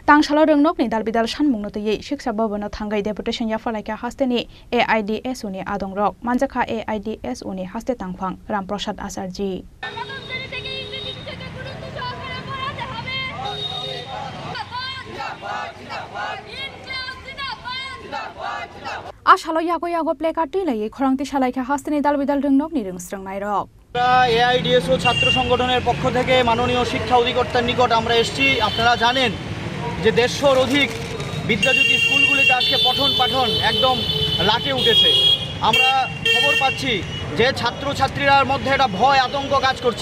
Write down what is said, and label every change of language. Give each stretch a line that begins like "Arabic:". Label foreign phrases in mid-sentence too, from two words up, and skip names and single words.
Kok Borok: Tangshalo Rengnokni Dalbidal Shanmungnotoye Shiksha Bobano Thangai Deputation Yafalaika Hasteni AIDS Uni Adongrok Manjaka AIDS Uni Haste Tangphang Ramprasad Asarji Ashalo Yago Plekati Lai Khorangti Shalaika Hasteni Dalbidal Rengnokni Rengsrang Nairok
Bangla: AIDSO ছাত্র সংগঠনের পক্ষ থেকে মাননীয় শিক্ষা অধিকর্তার নিকট আমরা এসেছি। আপনারা জানেন যে 150-র অধিক বিদ্যাজ্যোতি স্কুলগুলিতে আজকে পঠন পাঠন একদম লাটে উঠেছে। আমরা খবর পাচ্ছি যে ছাত্রছাত্রীরার মধ্যে একটা ভয় আতঙ্ক কাজ করছে।